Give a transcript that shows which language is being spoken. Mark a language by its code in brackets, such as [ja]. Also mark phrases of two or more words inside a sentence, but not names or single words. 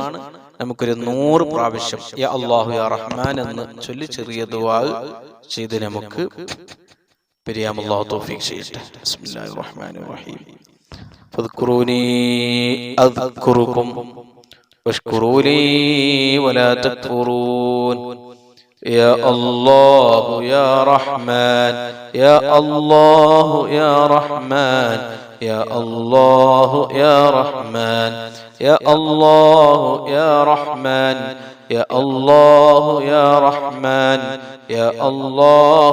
[ml] നമുക്കൊരു 100 പ്രാവശ്യം [ar] يا الله يا رحمن [ml] എന്ന് ചൊല്ലി ചെറിയ ദുആ ചെയ്ത് നമുക്ക് പിരിയാം. അല്ലാഹു തൗഫീഖ് ചെയ്യട്ടെ. [ar] بسم الله الرحمن الرحيم. فاذكروني أذكركم واشكروا لي ولا تكفرون. يا الله يا رحمن يا الله يا رحمن يا الله يا رحمن يا الله يا رحمن يا الله يا رحمن يا الله